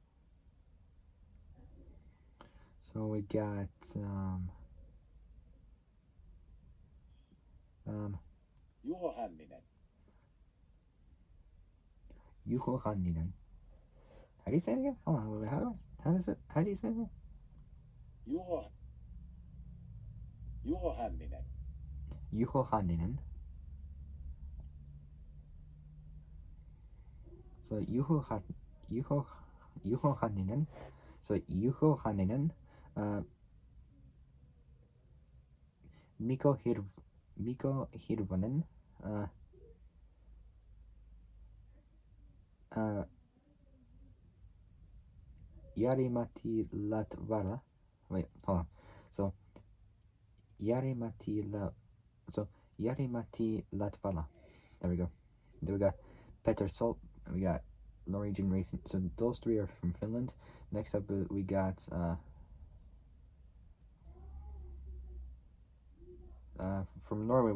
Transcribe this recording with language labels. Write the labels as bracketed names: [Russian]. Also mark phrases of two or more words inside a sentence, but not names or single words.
[English] so we got Juho Hänninen. Juho Hänninen. How do you say it again? Hold on, how do you say it again? Juho Hänninen. Juho Hänninen. So Juho Hänninen. So Juho Hänninen. Mikko Hirvonen. Jari-Matti Latvala. Wait, hold on. So Jari-Matti Latvala. There we go. Then we got Petter Sol. We got Norwegian Racing. So those three are from Finland. Next up, we got from Norway.